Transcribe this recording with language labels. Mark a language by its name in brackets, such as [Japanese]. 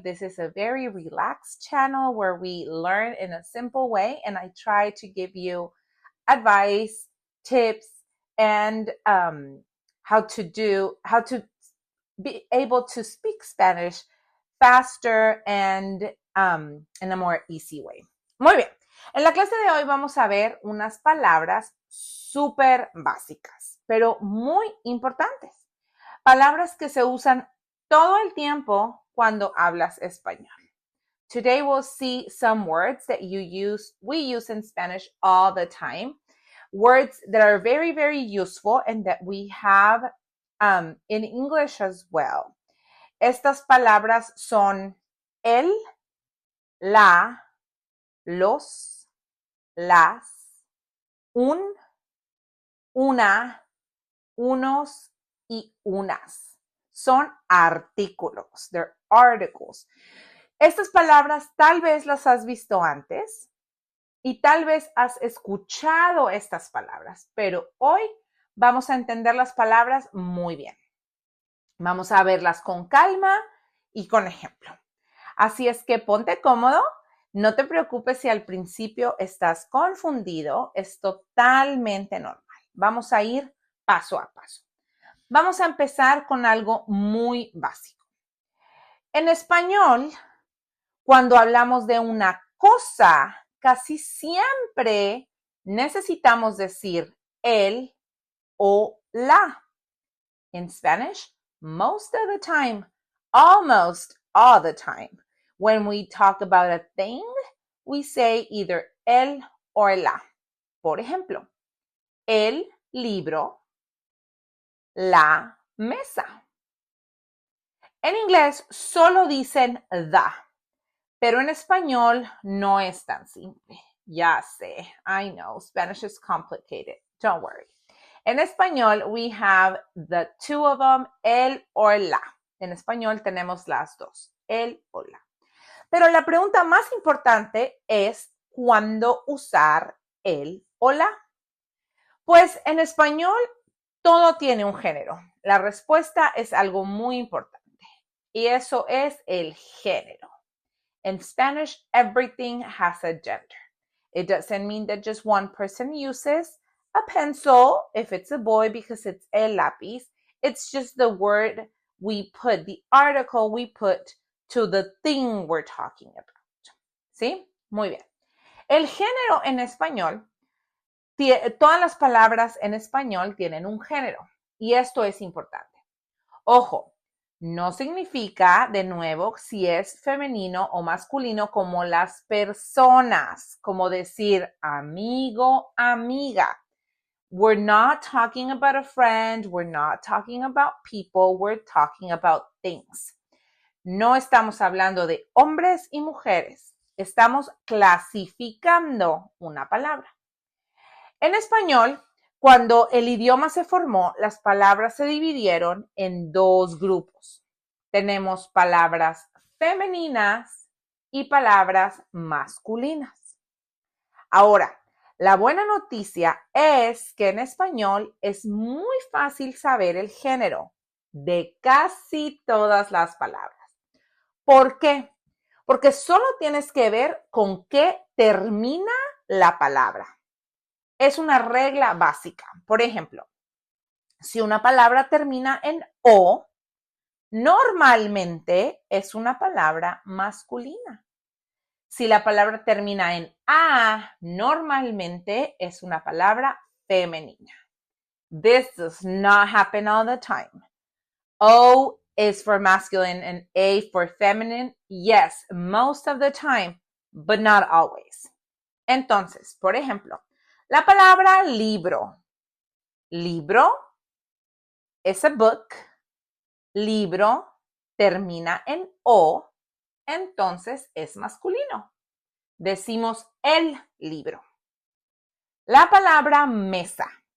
[English] This is a very relaxed channel where we learn in a simple way and I try to give you advice, tips, and how to be able to speak Spanish faster and in a more easy way. [Spanish] Muy bien. En la clase de hoy vamos a ver unas palabras súper básicas, pero muy importantes. Palabras que se usan todo el tiempo cuando hablas español. [English] Today we'll see some words that we use in Spanish all the time. Words that are very, very useful and that we have in English as well. [Spanish] Estas palabras son el, la, los, las, un, una, unos y unas. Son artículos. [English] They're articles. [Spanish] Estas palabras tal vez las has visto antes y tal vez has escuchado estas palabras, pero hoy vamos a entender las palabras muy bien. Vamos a verlas con calma y con ejemplo. Así es que ponte cómodo, no te preocupes si al principio estás confundido, es totalmente normal. Vamos a ir paso a paso. Vamos a empezar con algo muy básico. En español, cuando hablamos de una cosa, casi siempre necesitamos decir el o la. [English] In Spanish, most of the time, almost all the time, when we talk about a thing, we say either el or la. [Spanish] Por ejemplo, el libro, la mesa. En inglés solo dicen the, pero en español no es tan simple. Ya sé, [English] I know, Spanish is complicated. Don't worry. [Spanish] En español, [English] we have the two of them, el or la. [Spanish] En español tenemos las dos, el o la. Pero la pregunta más importante es ¿cuándo usar el o la? Pues en español todo tiene un género. La respuesta es algo muy importante y eso es el género. [English] In Spanish, everything has a gender. It doesn't mean that just one person uses a pencil if it's a boy because it's el lápiz. It's just the word we put, the article we put to the thing we're talking about. [Spanish] ¿Sí? Muy bien. El género en español, todas las palabras en español tienen un género y esto es importante. Ojo, no significa, de nuevo, si es femenino o masculino como las personas, como decir amigo, amiga. [English] We're not talking about a friend, we're not talking about people, we're talking about things. [Spanish] No estamos hablando de hombres y mujeres, estamos clasificando una palabra. En español, cuando el idioma se formó, las palabras se dividieron en dos grupos. Tenemos palabras femeninas y palabras masculinas. Ahora, la buena noticia es que en español es muy fácil saber el género de casi todas las palabras. ¿Por qué? Porque solo tienes que ver con qué termina la palabra. Es una regla básica. Por ejemplo, si una palabra termina en o, normalmente es una palabra masculina. Si la palabra termina en a, normalmente es una palabra femenina. [English] This does not happen all the time. O is for masculine and A for feminine. Yes, most of the time, but not always. [Spanish] Entonces, por ejemplo, la palabra libro. Libro es [English] a book. [Spanish] Libro termina en o, entonces es masculino. decimos el libro. La palabra mesa.